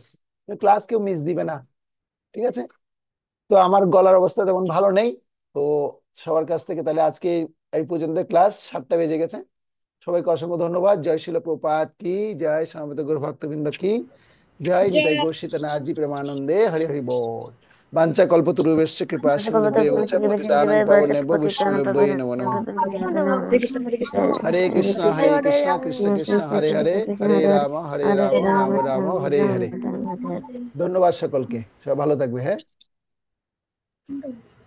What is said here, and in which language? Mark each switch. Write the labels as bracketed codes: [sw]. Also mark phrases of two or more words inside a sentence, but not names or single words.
[bn] ক্লাস কেউ মিস দিবে না, ঠিক আছে? তো আমার গলার অবস্থা তেমন ভালো নেই, তো সবার কাছ থেকে তাহলে আজকে এই পর্যন্ত। ক্লাস 7টা বেজে গেছে। সবাইকে অসংখ্য ধন্যবাদ। জয় শিল প্রপাত কি জয়, সমবেত গুরু ভক্তবৃন্দ কি জয়, নিতাই গৌর সীতানাথজি প্রেমানন্দে, হরি হরি বল। [sa] বাঞ্ছা কল্পতরুভ্যশ্চ কৃপা সিন্ধুভ্যেব চ পতিতানাং পাবনেভ্যো বৈষ্ণবেভ্যো নমো নমঃ। হরে কৃষ্ণ কৃষ্ণ কৃষ্ণ হরে হরে, হরে রাম রাম রাম হরে হরে। [bn] ধন্যবাদ সকলকে, সবাই ভালো থাকবে। হ্যাঁ।